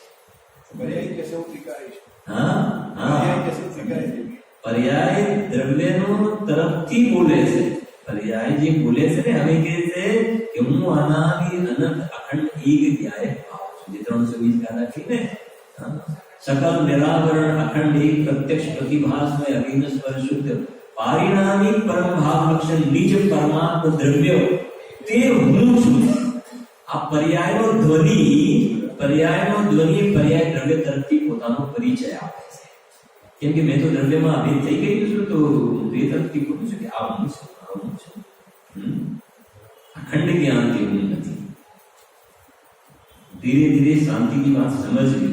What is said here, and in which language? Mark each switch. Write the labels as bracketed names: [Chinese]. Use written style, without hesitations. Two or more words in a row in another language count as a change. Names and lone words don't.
[Gujarati] પર્યાય કે સૌ સ્વીકારે છે. હા, પર્યાય કે સૌ સ્વીકારે છે. પર્યાય દ્રવ્યનો તરફથી બોલે છે. પર્યાય જે બોલે છે ને, હવે કહે છે કે હું અનાદિ અનંત અખંડ એક ધ્યાય ભાવ છું. જે 320 ગાથા છે ને, [Sanskrit] सकल निरावरण अखंड एक प्रत्यक्ष प्रतिभासमय अभिन्न स्वर शुद्ध पारिणामिक परम भाव लक्षण निज परमात्म द्रव्य [Gujarati] તે હું છું. આ પર્યાયનો ધ્વનિ પર્યાય દ્રવ્ય તરફથી પોતાનો પરિચય આપે છે. કેમ કે મેં તો દ્રવ્યમાં અભેદ થઈ ગયું છું તો તે તરફથી કહું છું કે આ હું છું, આ હું છું. અખંડ જ્ઞાન તે હું નથી. ધીરે ધીરે શાંતિની વાત સમજવી.